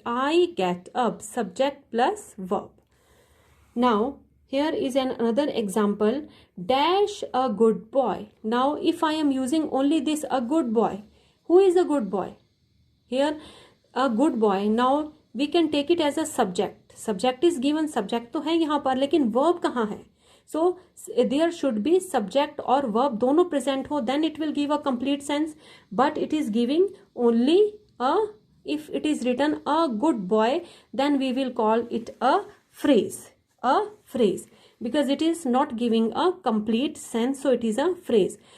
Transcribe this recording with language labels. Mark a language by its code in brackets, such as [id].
[en] I get up, subject plus verb. Now, here is another example. Dash a good boy. Now, if I am using only this, a good boy. Who is a good boy? Here, a good boy. Now, we can take it as a subject. Subject is given. [hi] Subject तो है यहाँ पर, लेकिन verb कहाँ है? [en] So, there should be subject or verb [hi] दोनों present हो, [en] then it will give a complete sense. But it is giving only if it is written a good boy, then we will call it a phrase. A phrase. Because it is not giving a complete sense, so it is a phrase.